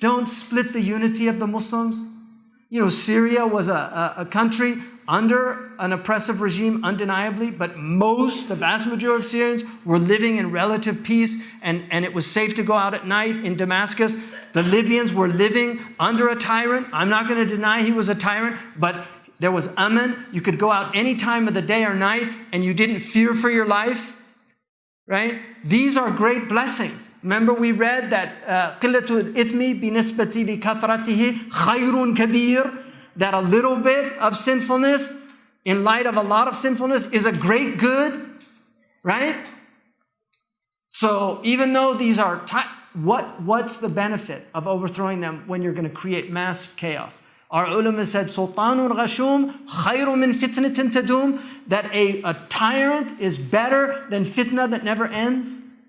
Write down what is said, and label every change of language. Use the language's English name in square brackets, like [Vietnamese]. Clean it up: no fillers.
[English] Don't split the unity of the Muslims. Syria was a country under an oppressive regime, undeniably, but the vast majority of Syrians were living in relative peace, and it was safe to go out at night in Damascus. The Libyans were living under a tyrant. I'm not going to deny he was a tyrant, but there was aman. You could go out any time of the day or night, and you didn't fear for your life. Right? These are great blessings. Remember we read that [Arabic] قِلَّةُ الْإِثْمِ بِنِسْبَةِ لِكَثْرَتِهِ خَيْرٌ كَبِيرٌ. [English] That a little bit of sinfulness, in light of a lot of sinfulness, is a great good. Right? So even though these are, what's the benefit of overthrowing them when you're going to create mass chaos? Our ulama said, [Arabic] Sultanun Ghashum khayru min fitnatin tadum, [English] that a tyrant is better than fitna that never ends.